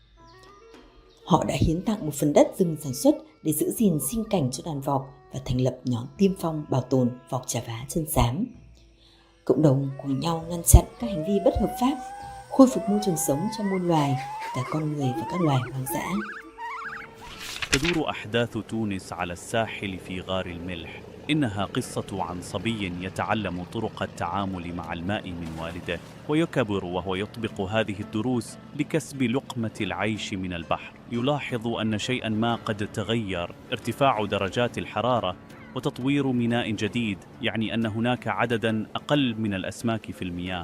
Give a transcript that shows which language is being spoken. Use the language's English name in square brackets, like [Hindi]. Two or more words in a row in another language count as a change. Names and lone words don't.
[Vietnamese] Họ đã hiến tặng một phần đất rừng sản xuất để giữ gìn sinh cảnh cho đàn vọc và thành lập nhóm tiên phong bảo tồn vọc chà vá chân xám. Cộng đồng cùng nhau ngăn chặn các hành vi bất hợp pháp, khôi phục môi trường sống cho muôn loài, cả con người và các loài hoang dã. [Arabic] تدور أحداث تونس على الساحل في غار الملح. إنها قصة عن صبي يتعلم طرق التعامل مع الماء من والده، ويكبر وهو يطبق هذه الدروس لكسب لقمة العيش من البحر. يلاحظ أن شيئا ما قد تغير، ارتفاع درجات الحرارة وتطوير ميناء جديد يعني أن هناك عددا أقل من الأسماك في المياه.